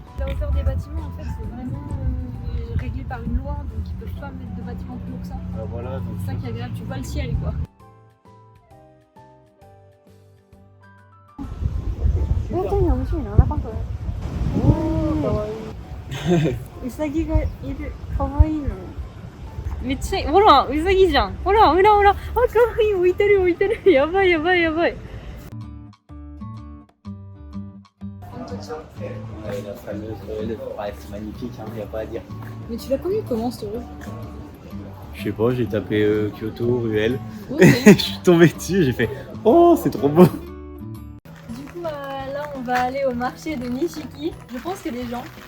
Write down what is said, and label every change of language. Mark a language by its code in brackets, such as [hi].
[fr] La hauteur des bâtiments, en fait, c'est vraiment réglé par une loi, donc ils peuvent pas mettre de bâtiments plus haut que ça. Bah voilà, donc. C'est ça qui est agréable, tu vois le ciel quoi. Oh, attends, il y a un monsieur, il a un lapin quand même. [ja] Oh, Usagi ga iru, kawaii no. めっちゃほら、ウサギじゃん。ほら、ほらほら。あ、かわいい。置いてる、置いてる。やばい、やばい、やばい。 [fr] Ouais, la fameuse rue, ouais, c'est magnifique, hein, y a pas à dire. Mais tu l'as connu comment cette rue? Je sais pas, j'ai tapé Kyoto, ruelle, Ok. je suis tombé dessus, j'ai fait oh, c'est trop beau. Du coup, là, on va aller au marché de Nishiki. Je pense qu'il y a des gens.